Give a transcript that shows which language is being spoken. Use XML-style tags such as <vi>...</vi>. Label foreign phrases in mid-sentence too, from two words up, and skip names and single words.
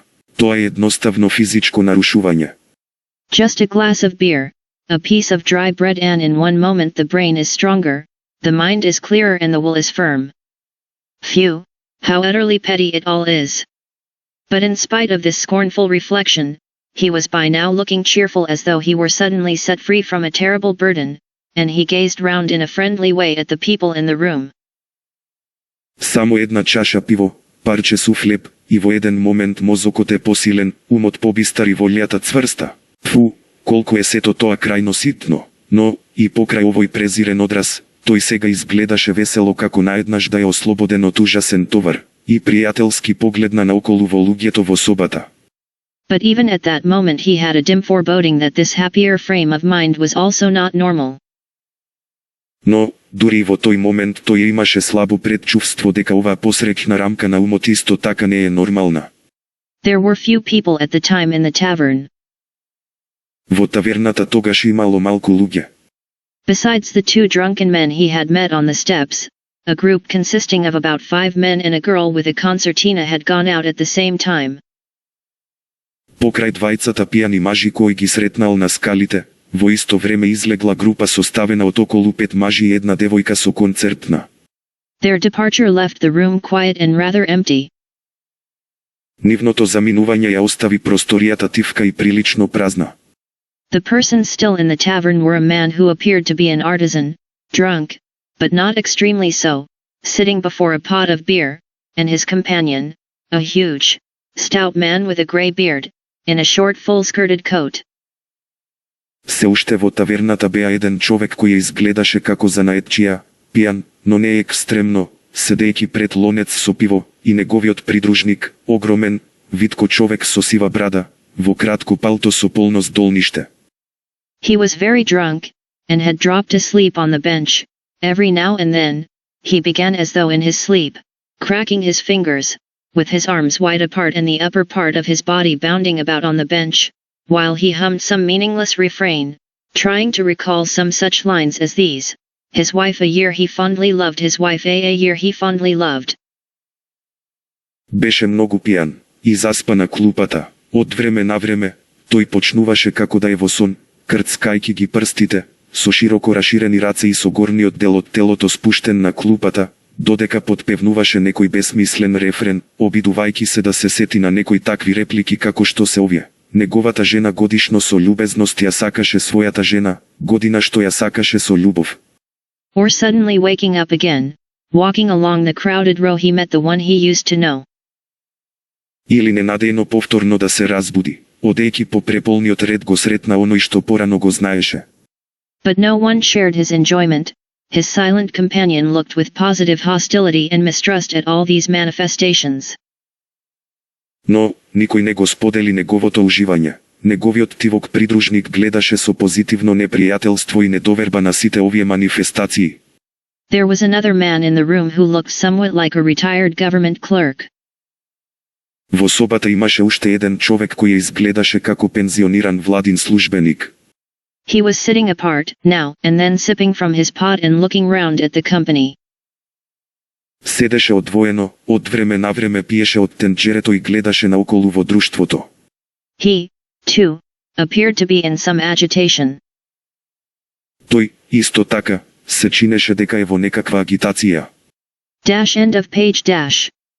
<mk>Тоа е едноставно физичко нарушување.</mk> <en>Just a glass of beer, a piece of dry bread, and in one moment the brain is stronger, the mind is clearer, and the will is firm. Phew, how utterly petty it all is. But in spite of this scornful reflection, he was by now looking cheerful, as though he were suddenly set free from a terrible burden, and he gazed round in a friendly way at the people in the room.</en> <mk>Само една чаша пиво, парче суфлеб, и во еден момент мозокот е посилен, умот побистар и волјата цврста. Фу, колку е сето тоа крајно ситно, но, и покрај овој презирен одраз, тој сега изгледаше весело како наеднаш да е ослободен од ужасен товар, и пријателски погледна наоколу во луѓето во собата.</mk> <en>But even at that moment he had a dim foreboding that this happier frame of mind was also not normal.</en> <mk>Но, дури и во тој момент тој имаше слабо предчувство дека оваа посреќна рамка на умот исто така не е нормална.</mk> <en>There were few people at the time in the tavern.</en> <mk>Во таверната тогаш имало малку луѓе.</mk> <en>Besides the 2 drunken men he had met on the steps, a group consisting of about 5 men and a girl with a concertina had gone out at the same time.</en> <mk>Покрај двајцата пијани мажи кои ги сретнал на скалите, во исто време излегла група составена од околу 5 мажи и една девојка со концертна.</mk> <en>Their departure left the room quiet and rather empty.</en> <mk>Нивното заминување ја остави просторијата тивка и прилично празна.</mk> <en>The persons still in the tavern were a man who appeared to be an artisan, drunk, but not extremely so, sitting before a pot of beer, and his companion, a huge, stout man with a grey beard, in a short full-skirted coat.</en> <mk>Се уште во таверната беа еден човек кој изгледаше како занаетчија, пијан, но не екстремно, седејќи пред лонец со пиво, и неговиот придружник, огромен, витко човек со сива брада, во кратко палто со полно здолниште.</mk> <en>He was very drunk, and had dropped asleep on the bench. Every now and then, he began as though in his sleep, cracking his fingers, with his arms wide apart and the upper part of his body bounding about on the bench, while he hummed some meaningless refrain, trying to recall some such lines as these: his wife a year he fondly loved, his wife a year he fondly loved.</en> <mk>Беше многу пијан, и заспа на клупата. Од време на време, тој почнуваше како да е во сон, крцкајки ги прстите, со широко раширени раце и со горниот дел од телото спуштен на клупата, додека потпевнуваше некој безсмислен рефрен, обидувајќи се да се сети на некои такви реплики како што се овие. Неговата жена годишно со љубезност ја сакаше својата жена, година што ја сакаше со љубов.</mk> <en>Or suddenly waking up again, walking along the crowded row he met the one he used to know.</en> <mk>Или ненадејно повторно да се разбуди, одејќи по преполниот ред го сретна оној што порано го знаеше.</mk> <en>But no one shared his enjoyment. His silent companion looked with positive hostility and mistrust at all these manifestations.</en> <mk>Но, никој не го сподели неговото уживање. Неговиот тивок придружник гледаше со позитивно непријателство и недоверба на сите овие манифестации.</mk> <en>There was another man in the room who looked somewhat like a retired government clerk.</en> <mk>Во собата имаше уште еден човек кој изгледаше како пензиониран владин службеник.</mk> <en>He was sitting apart, now and then sipping from his pot and looking round at the company.</en> <mk>Седеше одвоено, од време на време пиеше од тенџерето и гледаше наоколу во друштвото.</mk> <en>He, too, appeared to be in some agitation.</en> <mk>Тој, исто така, се чинеше дека е во некаква агитација.</mk> <en>End of page.</en>